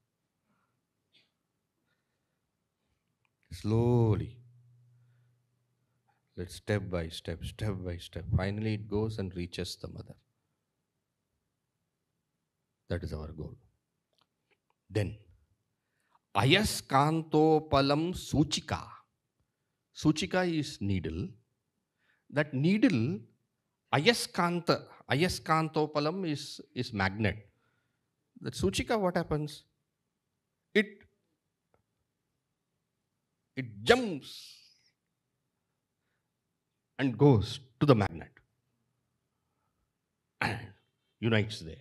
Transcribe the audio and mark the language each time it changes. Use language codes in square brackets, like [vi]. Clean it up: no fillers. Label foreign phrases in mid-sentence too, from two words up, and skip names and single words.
[en] Slowly. Let's step by step. Finally it goes and reaches the mother. That is our goal. Then, [ml] അയസ്കാന്തോപലം സൂചിക. [en] Suchika is needle. That needle, ayaskantopalam is magnet. That suchika, what happens? It jumps and goes to the magnet and unites there.